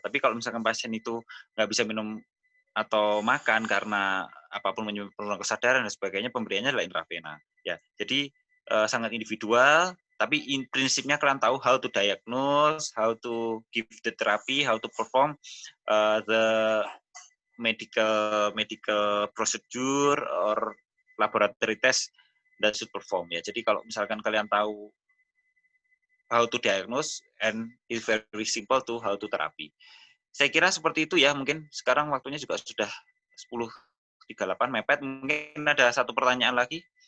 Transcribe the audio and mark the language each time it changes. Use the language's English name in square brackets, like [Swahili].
[Indonesian] Tapi kalau misalkan pasien itu nggak bisa minum atau makan karena apapun penurunan kesadaran dan sebagainya, pemberiannya adalah intravena. Ya, jadi sangat individual. Tapi prinsipnya kalian tahu [English] how to diagnose, how to give the therapy, how to perform the medical procedure or laboratory test that should perform, ya. [Indonesian] Jadi kalau misalkan kalian tahu [English] how to diagnose, and it's very simple to how to therapy. [Indonesian] Saya kira seperti itu ya. Mungkin sekarang waktunya juga sudah 10.38 mepet. Mungkin ada satu pertanyaan lagi.